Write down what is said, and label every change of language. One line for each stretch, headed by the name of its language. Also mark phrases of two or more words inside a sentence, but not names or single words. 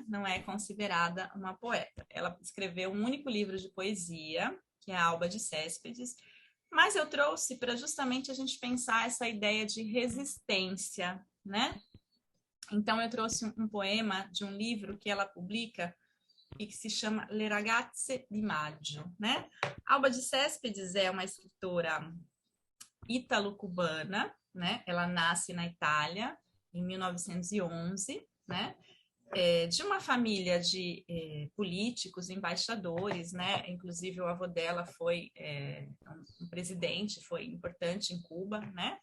Portuguese: Não é considerada uma poeta. Ela escreveu um único livro de poesia, que é a Alba de Céspedes, mas eu trouxe para justamente a gente pensar essa ideia de resistência, né? Então, eu trouxe um poema de um livro que ela publica e que se chama Le ragazze di maggio, né? Alba de Céspedes é uma escritora ítalo-cubana, né? Ela nasce na Itália em 1911, né? De uma família de políticos, embaixadores, né? Inclusive o avô dela foi um presidente, foi importante em Cuba, né?